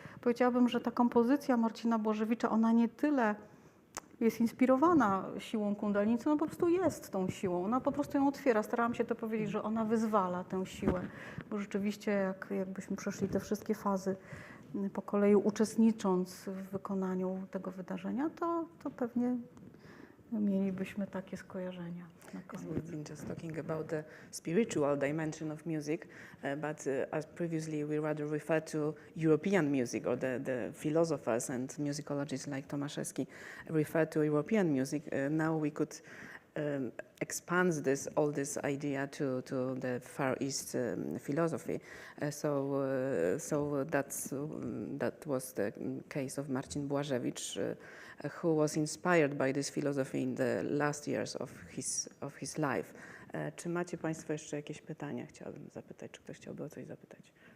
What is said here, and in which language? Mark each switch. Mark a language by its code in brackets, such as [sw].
[pl] Powiedziałabym, że ta kompozycja Marcina Błażewicza, ona nie tyle jest inspirowana siłą Kundalini, co ona po prostu jest tą siłą. Ona po prostu ją otwiera. Starałam się to powiedzieć, że ona wyzwala tę siłę, bo rzeczywiście jakbyśmy przeszli te wszystkie fazy po kolei uczestnicząc w wykonaniu tego wydarzenia, to pewnie mielibyśmy takie skojarzenia. [en] We've been just talking about the spiritual dimension of music, but as previously we rather referred to European music, or the philosophers and musicologists like Tomaszewski referred to European music. Now we could expands all this idea to the Far East philosophy. So that was the case of Marcin Błażewicz, who was inspired by this philosophy in the last years of his life. [pl] Czy macie Państwo jeszcze jakieś pytania? Chciałabym zapytać, czy ktoś chciałby o coś zapytać?